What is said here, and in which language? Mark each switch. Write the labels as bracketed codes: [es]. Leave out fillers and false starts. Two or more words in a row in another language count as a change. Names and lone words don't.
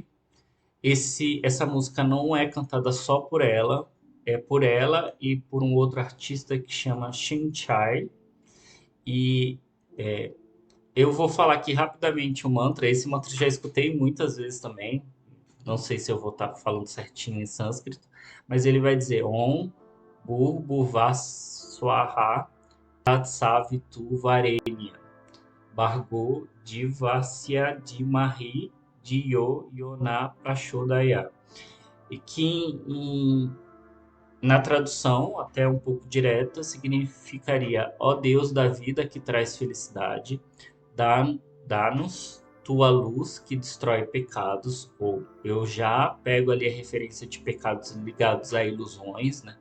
[pt] Essa música não é cantada só por ela, é por ela e por um outro artista que chama Shinchai. E eu vou falar aqui rapidamente o mantra. Esse mantra eu já escutei muitas vezes também. Não sei se eu vou estar falando certinho em sânscrito, mas ele vai dizer [sa] Om Bhuvaswaha Tatsavitu Varenya Bhargo Divasya Dhimahi Dhiyo Yona Prachodaya. [pt] E que na tradução, até um pouco direta, significaria: ó Deus da vida que traz felicidade, dá-nos tua luz que destrói pecados, ou eu já pego ali a referência de pecados ligados a ilusões, né?